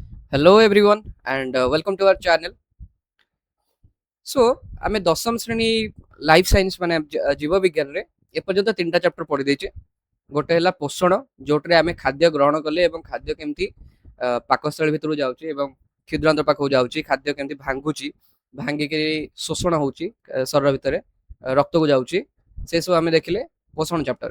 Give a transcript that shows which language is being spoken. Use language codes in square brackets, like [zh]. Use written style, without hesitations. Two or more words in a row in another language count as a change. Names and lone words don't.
[en] Hello everyone and welcome to our channel. [or] So ଆମେ ଦଶମ ଶ୍ରେଣୀ [en] life science [or] ମାନେ ଜୀବ ବିଜ୍ଞାନରେ ଏପର୍ଯ୍ୟନ୍ତ ତିନିଟା ଚାପ୍ଟର ପଢି ଦେଇଛେ। ଗୋଟେ ହେଲା ପୋଷଣ, ଯୋଉଥିରେ ଆମେ ଖାଦ୍ୟ ଗ୍ରହଣ କଲେ ଏବଂ ଖାଦ୍ୟ କେମିତି ପାକସ୍ଥଳୀ ଭିତରକୁ ଯାଉଛି ଏବଂ କ୍ଷୁଦ୍ରାନ୍ତ ପାଖକୁ ଯାଉଛି, ଖାଦ୍ୟ କେମିତି ଭାଙ୍ଗୁଛି, ଭାଙ୍ଗିକି ଶୋଷଣ ହଉଛି ଶରୀର ଭିତରେ, ରକ୍ତକୁ ଯାଉଛି, ସେ ସବୁ ଆମେ ଦେଖିଲେ ପୋଷଣ ଚାପ୍ଟରରେ।